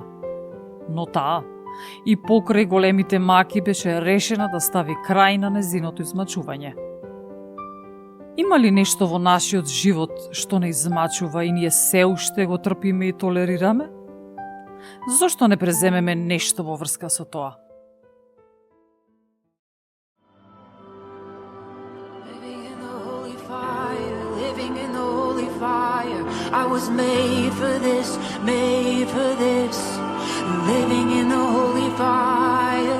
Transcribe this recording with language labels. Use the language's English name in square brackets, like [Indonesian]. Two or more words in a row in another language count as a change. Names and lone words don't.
[Macedonian] Но таа и покрај големите маки беше решена да стави крај на незиното измачување. Има ли нешто во нашиот живот што не измачува и ние се уште го трпиме и толерираме? Зошто не преземеме нешто во врска со тоа? [English] I was made for this, made for this. Living in the holy fire.